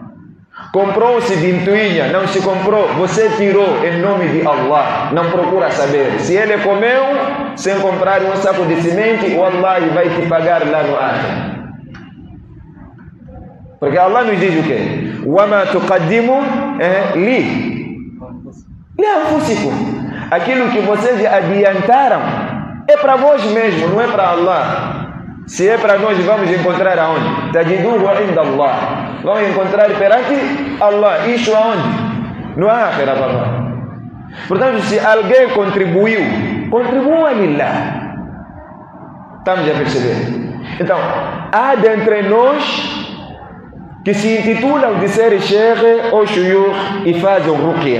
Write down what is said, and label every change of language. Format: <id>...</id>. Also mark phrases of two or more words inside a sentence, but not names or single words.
<pt>Comprou-se ventoinha, não se comprou, você tirou em nome de Allah. Não procura saber. Se ele comeu sem comprar um saco de semente, o Allah vai te pagar lá no ar. Porque Allah nos diz o quê?</pt> <ar>وَمَا تُقَدِّمُوا لِي لِأَنفُسِكُمْ.</ar> <pt>Aquilo que vocês adiantaram é para vós mesmos, não é para Allah. Se é para nós, vamos encontrar aonde?</pt> <ar>تَجِدُوهُ عِنْدَ اللَّهِ.</ar> <pt>Vamos encontrar perante Allah. Isso aonde? No ákhirah, papai. Portanto, se alguém contribuiu, contribua lillah. Estamos a perceber? Então, há dentre nós que se intitulam de ser sheikh ou shuyukh e fazem ruqya.</pt>